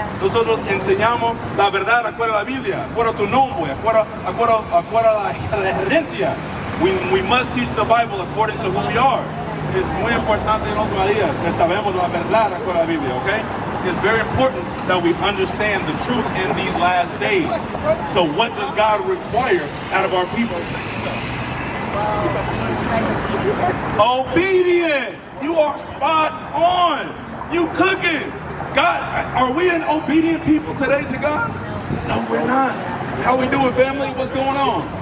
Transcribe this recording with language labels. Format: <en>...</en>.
<es>Nosotros enseñamos la verdad acuerdo a la Biblia, acuerdo a tu nombre, acuerdo a la herencia.</es> <en>We must teach the Bible according to who we are.</en> <es>Es muy importante en otros días que sabemos la verdad acuerdo a la Biblia, okay?</es> <en>It's very important that we understand the truth in these last days. So what does God require out of our people? Obedience. You are spot on. You cooking. God, are we an obedient people today to God? No, we're not. How we doing, family? What's going on?</en>